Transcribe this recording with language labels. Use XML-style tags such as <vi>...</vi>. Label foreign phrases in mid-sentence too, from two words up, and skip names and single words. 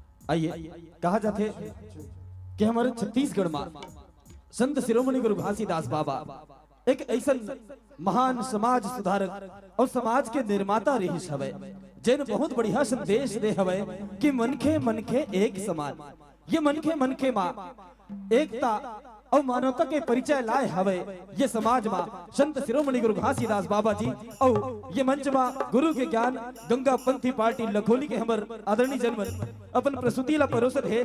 <hne>आइए कहा जाते कि हमारे छत्तीसगढ़ में संत शिरोमणि गुरु घासीदास बाबा एक ऐसा महान समाज सुधारक और समाज के निर्माता रही हवे, जिन बहुत बढ़िया संदेश दे हवे कि मनखे मनखे एक समान। ये मनखे मनखे माँ एकता और मानवता के परिचय लाए हवे। ये समाज में संत शिरोमणि गुरु घासीदास बाबा जी और ये मंच में गुरु के ज्ञान गंगा पंथी पार्टी लखोली के हमर आदरणीय जनमन अपन प्रस्तुति ला परोसत है।</hne>